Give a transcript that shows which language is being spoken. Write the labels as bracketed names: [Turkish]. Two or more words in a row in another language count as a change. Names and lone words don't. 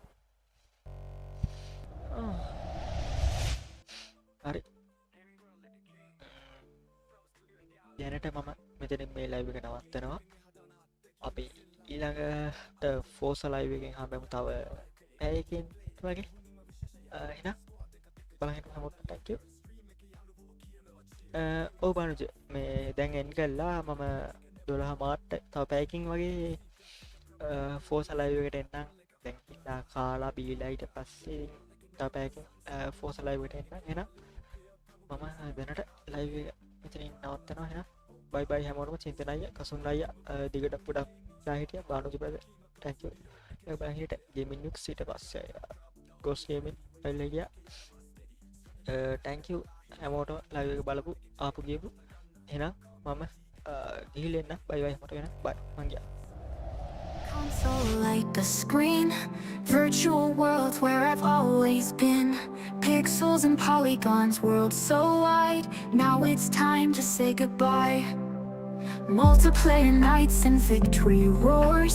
[Sinhala] හරි. දැනට මම මෙතනින් මේ ලයිව් එක නවත්තනවා. අපි ඊළඟට ෆෝස ලයිව් එකෙන් හම්බෙමු තව පැයකින් වගේ. එහෙනම් බලන්න හැමෝටම [English] thank you. [Sinhala] ඔව් බානුජ මේ දැන් එන් කළා මම 12 මාර්ට තව පැයකින් වගේ ෆෝස ලයිව් එකට එන්නම්. දැන් ඉඳලා කාලා බීලා ඊට පස්සේ තව පැයකින් ෆෝස ලයිව් එකට එන්නම්. එහෙනම් මම දැනට ලයිව් එක මෙතනින් නවත්තනවා. එහෙනම් [English] bye bye [Sinhala] හැමෝටම. චින්තන අයියා, කසුන් අයියා දිගට පොඩක් ලා හිටියා. බානුජ [English] brother thank you. [Sinhala] ඒ බලන් හිටිය ගේමින් නික්ස් ඊට පස්සේ ගොස් ගේමින් එල්ල ගියා. [English] thank you [Sinhala] හැමෝටම ලයිව් එක බලපු ආපු ගියපු. එහෙනම් මම ගිහිල්ලා එන්න. [English] bye bye [Sinhala] හැමෝටම. එහෙනම් bye මං ගියා. [English] Console like the screen, virtual world where I've always been. Pixels and polygons, world so wide. Now it's time to say goodbye. Multiplayer nights and victory roars.